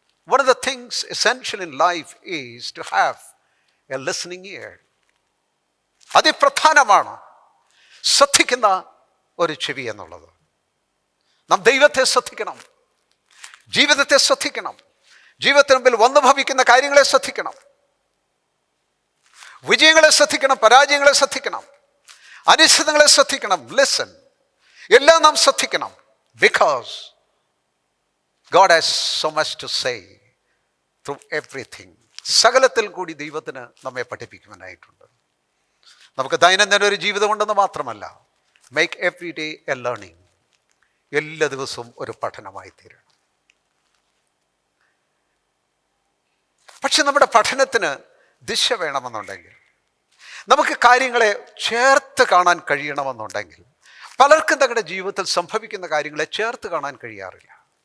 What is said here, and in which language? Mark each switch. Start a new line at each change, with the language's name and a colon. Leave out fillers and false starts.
English: One of the things essential in life is to have a listening ear.
Malayalam: അതിപ്രധാനമാണ് ശ്രദ്ധിക്കുന്ന ഒരു ചെവി എന്നുള്ളത്. നാം ദൈവത്തെ ശ്രദ്ധിക്കണം, ജീവിതത്തെ ശ്രദ്ധിക്കണം, ജീവിതത്തിന് മുമ്പിൽ വന്നു ഭവിക്കുന്ന കാര്യങ്ങളെ ശ്രദ്ധിക്കണം, വിജയങ്ങളെ ശ്രദ്ധിക്കണം, പരാജയങ്ങളെ ശ്രദ്ധിക്കണം, അനിശ്ചിതങ്ങളെ ശ്രദ്ധിക്കണം. ലിസൺ, എല്ലാം നാം ശ്രദ്ധിക്കണം.
English: Because God has so much to say through everything.
Malayalam: സകലത്തിൽ കൂടി ദൈവത്തിന് നമ്മെ പഠിപ്പിക്കുവാനായിട്ടുണ്ട്. നമുക്ക് ദൈനംദിന ഒരു ജീവിതമുണ്ടെന്ന് മാത്രമല്ല,
English: Make every day a learning.
Malayalam: എല്ലാ ദിവസവും ഒരു പഠനമായി തീരണം. പക്ഷെ നമ്മുടെ പഠനത്തിന് ദിശ വേണമെന്നുണ്ടെങ്കിൽ, നമുക്ക് കാര്യങ്ങളെ ചേർത്ത് കാണാൻ കഴിയണമെന്നുണ്ടെങ്കിൽ, പലർക്കും തങ്ങളുടെ ജീവിതത്തിൽ സംഭവിക്കുന്ന കാര്യങ്ങളെ ചേർത്ത് കാണാൻ കഴിയാറില്ല.